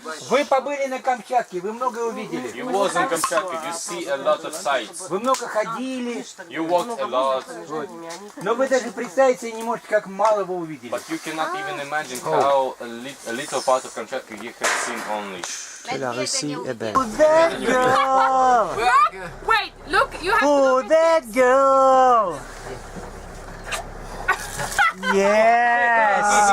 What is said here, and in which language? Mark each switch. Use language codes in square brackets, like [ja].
[ru] вы побыли на Камчатке, вы много увидели. [en] you was in Kamchatka, you see a lot of sights. [ru] Вы много ходили, [en] You walked a lot, [ru] но вы даже представить себе не можете, как мало вы увидели. [en] but you cannot even imagine how a little part of Kamchatka you have seen only. [fr] Que la Russie est belle. [en] That girl! Wait, look, you have Oh, that girl! Yes!